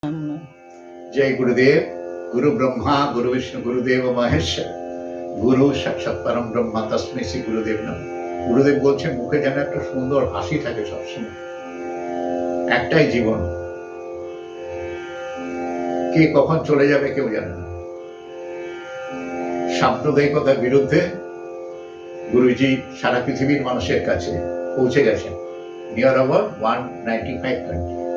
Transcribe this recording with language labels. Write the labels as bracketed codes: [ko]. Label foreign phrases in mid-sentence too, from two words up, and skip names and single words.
[sa] जय गुरुदेव। गुरु ब्रह्मा गुरु विष्णु गुरुदेव महेश्वर गुरु साक्षाৎ परम ब्रह्मा तस्मै श्री गुरुदेव नमः। [bn] গুরুদেব বলছেন মুখে যেন একটা সুন্দর হাসি থাকে সবসময়। একটাই জীবন, কে কখন চলে যাবে কেউ জানে না। সাম্প্রদায়িকতার বিরুদ্ধে গুরুজি সারা পৃথিবীর মানুষের কাছে পৌঁছে গেছেন, [en] near about [bn] 195 কান্ট্রি।